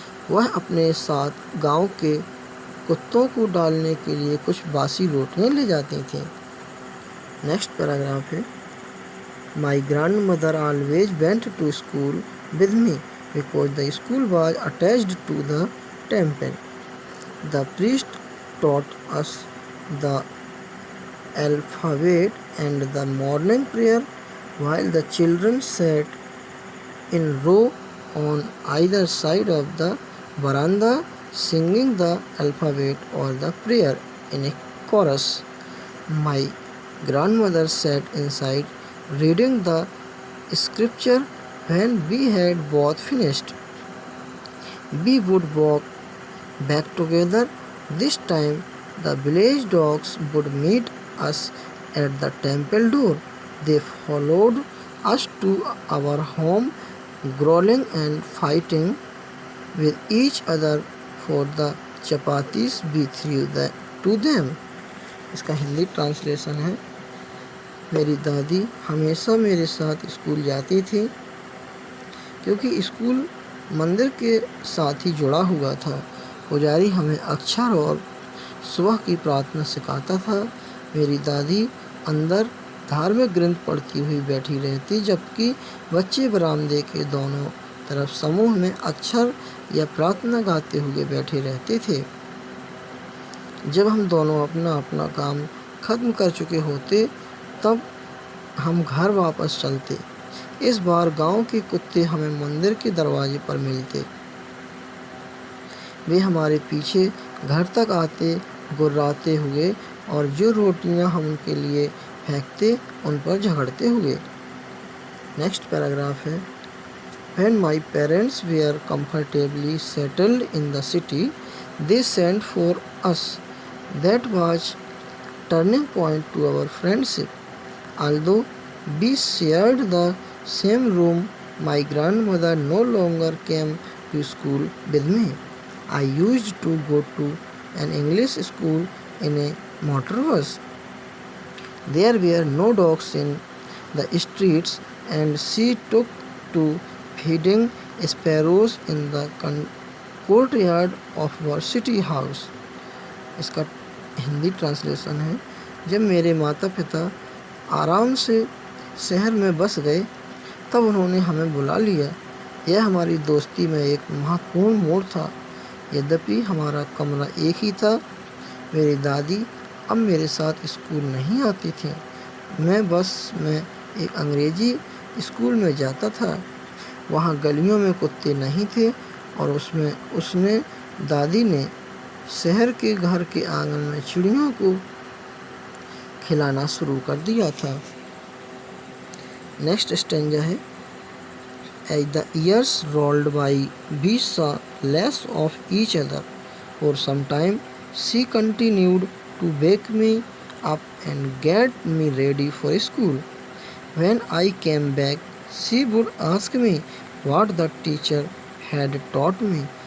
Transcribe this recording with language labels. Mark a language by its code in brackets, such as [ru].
[hi] वह अपने साथ गांव के कुत्तों को डालने के लिए कुछ बासी रोटियां ले जाती थी। नेक्स्ट पैराग्राफ है, [en] My grandmother always went to school with me because the school was attached to the temple. The priest taught us the alphabet and the morning prayer while the children sat in row on either side of the veranda singing the alphabet or the prayer in a chorus. My grandmother sat inside reading the scripture. When we had both finished, we would walk back together. This time the village dogs would meet us at the temple door. They followed us to our home, growling and fighting with each other for the chapatis we threw to them. [hi] इसका Hindi translation है, मेरी दादी हमेशा मेरे साथ school जाती थी क्योंकि स्कूल मंदिर के साथ ही जुड़ा हुआ था। पुजारी हमें अक्षर और सुबह की प्रार्थना सिखाता था। मेरी दादी अंदर धार्मिक ग्रंथ पढ़ती हुई बैठी रहती, जबकि बच्चे बरामदे के दोनों तरफ समूह में अक्षर या प्रार्थना गाते हुए बैठे रहते थे। जब हम दोनों अपना अपना काम खत्म कर चुके होते तब हम घर वापस चलते। इस बार गांव के कुत्ते हमें मंदिर के दरवाजे पर मिलते। वे हमारे पीछे घर तक आते, गुर्राते हुए, और जो रोटियां हम उनके लिए फेंकते उन पर झगड़ते हुए। नेक्स्ट पैराग्राफ है, [en] When my parents were comfortably settled in the city, they sent for us. That was turning point to our friendship. Although we shared the same room, my grandmother no longer came to school with me. I used to go to an English school in a motor bus. There were no dogs in the streets, and she took to feeding sparrows in the courtyard of our city house. [hi] इसका Hindi translation है, जब मेरे माता पिता आराम से शहर में बस गए तब उन्होंने हमें बुला लिया। यह हमारी दोस्ती में एक महत्वपूर्ण मोड़ था। यद्यपि हमारा कमरा एक ही था, मेरी दादी अब मेरे साथ स्कूल नहीं आती थी। मैं बस में एक अंग्रेजी स्कूल में जाता था। वहाँ गलियों में कुत्ते नहीं थे और उसने दादी ने शहर के घर के आंगन में चिड़ियों को खिलाना शुरू कर दिया था। नेक्स्ट स्टेंजा है, [en] As the years rolled by, we saw less of each other. For some time, she continued to wake me up and get me ready for school. When I came back, she would ask me what the teacher had taught me.